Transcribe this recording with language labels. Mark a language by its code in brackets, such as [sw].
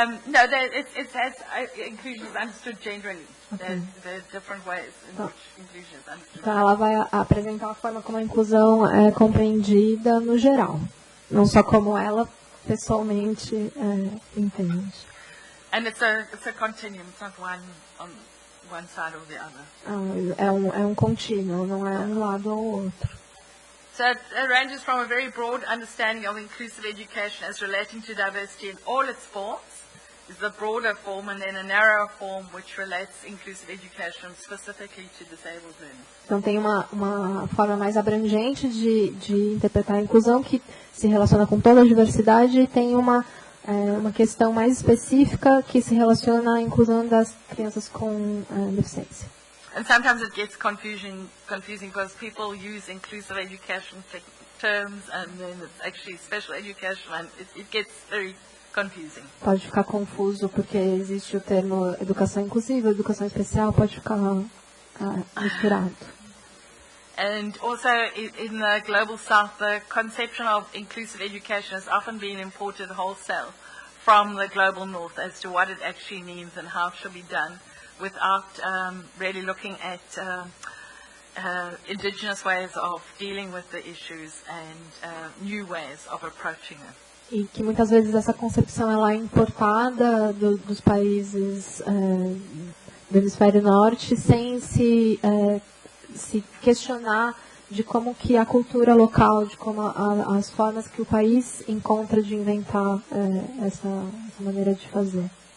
[en] No, it's as inclusion is understood generally. Okay. There's different ways in which inclusion is understood. [pt] Então, ela vai apresentar a forma como a inclusão é compreendida no geral, não só como ela pessoalmente entende. [en] And it's a continuum. It's not one on one side or the other. [pt] É um contínuo, não é um lado ou outro. [en] So it ranges from a very broad understanding of inclusive education as relating to diversity in all its forms, is the broader form, and then a narrower form which relates inclusive education specifically to disabled learners. [pt] Então tem uma forma mais abrangente de interpretar a inclusão que se relaciona com toda a diversidade, e tem uma questão mais específica que se relaciona à inclusão das crianças com deficiência. [en] And sometimes it gets confusing because people use inclusive education terms and then it's actually special education, and it gets very confusing. [pt] Pode ficar confuso porque existe o termo educação inclusiva, educação especial, pode ficar misturado. [en] And also in the Global South, the conception of inclusive education has often been imported wholesale from the Global North as to what it actually means and how it should be done, without really looking at indigenous ways of dealing with the issues and new ways of approaching them. [pt] E que muitas vezes essa concepção ela é importada dos países do hemisfério norte sem se questionar de como que a cultura local, de como as formas que o país encontra de inventar essa maneira de fazer.